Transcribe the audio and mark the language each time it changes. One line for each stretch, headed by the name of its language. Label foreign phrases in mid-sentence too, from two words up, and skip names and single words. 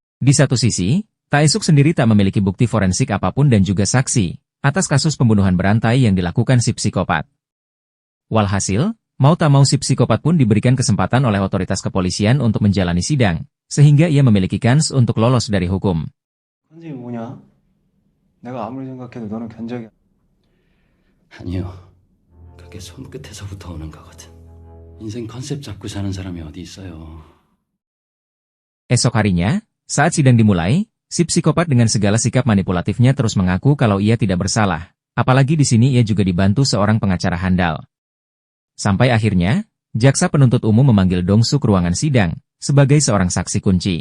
Indonesian: Di satu sisi, Taesuk sendiri tak memiliki bukti forensik apapun dan juga saksi atas kasus pembunuhan berantai yang dilakukan si psikopat. Walhasil, mau tak mau si psikopat pun diberikan kesempatan oleh otoritas kepolisian untuk menjalani sidang, sehingga ia memiliki kans untuk lolos dari hukum.
Korean: 현직이 뭐냐? 내가 아무리 생각해도 너는 견적이야. 아니요. 그게 손끝에서부터 오는 거거든. 인생 컨셉 잡고 사는 사람이 어디 있어요.
Indonesian: Esok harinya, saat sidang dimulai, si psikopat dengan segala sikap manipulatifnya terus mengaku kalau ia tidak bersalah. Apalagi di sini ia juga dibantu seorang pengacara handal. Sampai akhirnya, jaksa penuntut umum memanggil Dong-su ke ruangan sidang sebagai seorang saksi kunci.